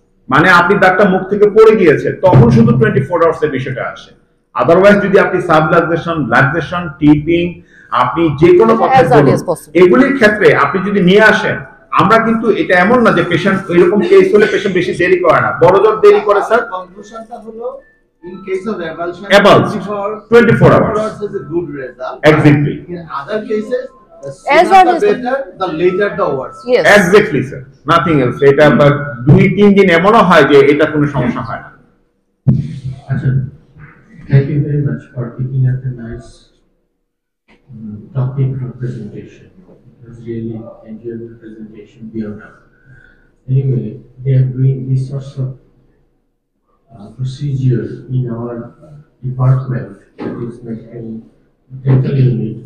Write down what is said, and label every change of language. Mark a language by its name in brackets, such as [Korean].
[Bangla] মানে আপনি দাঁতটা মুখ থেকে পড়ে গিয়েছে, তখন শুধু 24 আওয়ার্স এর বিষয়টা আসে। আদারওয়াইজ যদি আপনি সাবলাক্সেশন, টিপিং, আপনি যে কোনো কথা বলুন, এগুলির ক্ষেত্রে আপনি যদি নিয়ে আসেন, আমরা কিন্তু এটা এমন না যে পেশেন্ট এরকম কেস হলে পেশেন্ট বেশি দেরি করে না, বড়জোর দেরি করে স্যার। কনক্লুশনটা হলো [English] in case of avulsion 24 hours is a good result. Exactly. In other cases, the As sooner early the as better, the later the worse. Yes. Exactly sir, nothing else. [Bangla] এটা 2-3 দিন এমনও হয় যে এটা কোনো সমস্যা হয় না। [English] Achha, thank you very much for picking up a nice topic for presentation. It was really enjoyable presentation beyond now. Anyway, they are doing these sorts of procedure in our department, that is medical dental unit.